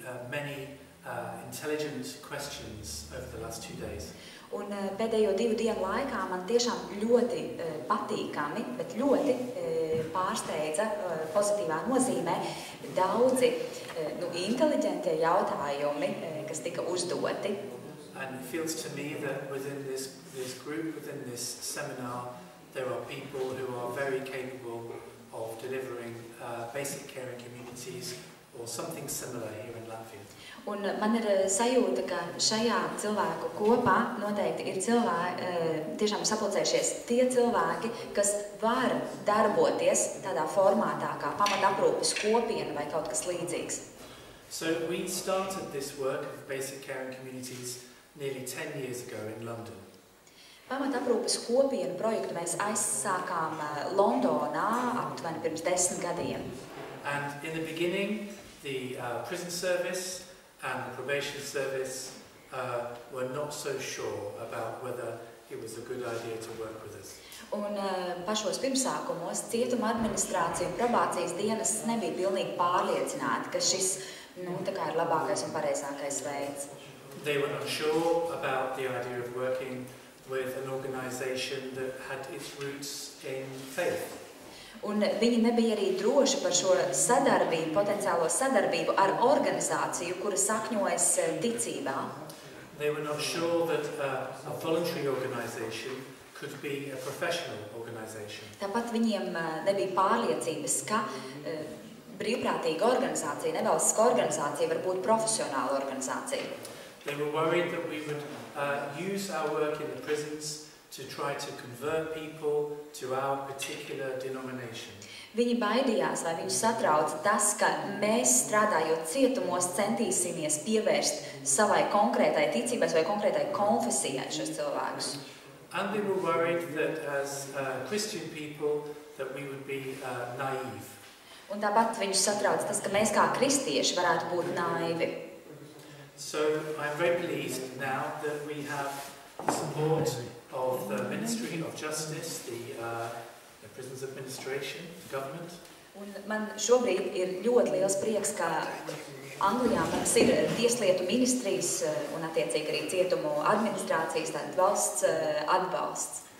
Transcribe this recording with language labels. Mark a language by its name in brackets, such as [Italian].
[English] many intelligent questions over the last 2 days. [Latvian] Un pēdējo 2 dienu laikā man tiešām ļoti patīkami, bet ļoti pārsteidza pozitīvā nozīmē daudzi inteliģentie jautājumi, kas tika uzdoti. [English] And it feels to me that within this group, within this seminar, there are people who are very capable of delivering basic care in communities or something similar here in Latvia. [Latvian] Un man ir sajūta, ka šajā cilvēku kopā noteikti ir tiešām sapulcējušies tie cilvēki, kas var darboties tādā formātā kā pamataprūpes kopiena vai kaut kas līdzīgs. [English] So we started this work of basic care in communities nearly 10 years ago in London. [Latvian] Pamataprūpes kopienu projektu mēs aizsākām Londonā aptuveni pirms 10 gadiem. [English] And in the beginning, the prison service and the probation service were not so sure about whether it was a good idea to work with us. [Latvian] Un pašos pirmsākumos cietuma administrācija un probācijas dienas nebija pilnīgi pārliecināti, ka šis tā kā ir labākais un pareizākais veids. [English] They were not sure about the idea of working with an organisation that had its roots in faith. [Latvian] Un viņi nebija arī droši par šo sadarbību, potenciālo sadarbību ar organizāciju, kura sakņojas ticībā. [English] They were not sure that a voluntary organisation could be a professional organisation. [Latvian] Tāpat viņiem nebija pārliecības, ka brīvprātīga organizācija, nevalstiska organizācija var būt profesionāla organizācija. [English] They were worried that we would use our work in the prisons to try to convert people to our particular denomination. [Latvian] Viņi baidījās, vai viņus satrauc tas, ka mēs strādājot cietumos centīsimies pievērst savai konkrētai ticībai vai konkrētai konfesijai šos cilvēkus. [English] And they were worried that as Christian people that we would be naive. [Latvian] Un tāpat viņus satrauc tas, ka mēs kā kristieši varētu būt naivi. [English] So I'm very pleased now that we have the support of the Ministry of Justice, the Prisons Administration, the government. [Latvian] Un man šobrīd ir ļoti liels prieks, ka Anglijā mums ir tieslietu ministrijas un attiecīgi arī cietumu administrācijas, tātad valsts atbalsts.